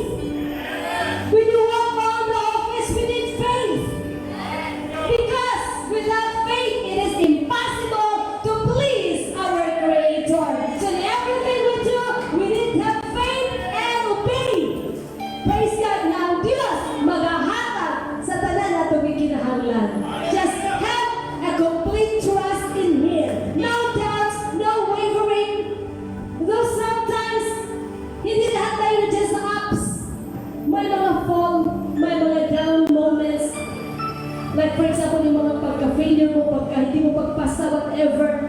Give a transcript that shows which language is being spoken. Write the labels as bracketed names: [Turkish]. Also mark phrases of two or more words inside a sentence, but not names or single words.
[English] When you walk on the office, we need faith. Because without faith, it is impossible to please our Creator. So in everything we do, we need to have faith and obey. Praise God. Now, [Hiligaynon] Diyos, maghahatag sa tanan na ito kinahanglan. [English] Just have a complete trust in Him. No doubts, no wavering. Though sometimes, [Filipino] hindi lahat tayo [English] just ups. [Filipino] May mga fall, may mga [English] down moments. Like for example, [Filipino] yung mga pagka-failure mo, pagka hindi mo pagpasa, whatever.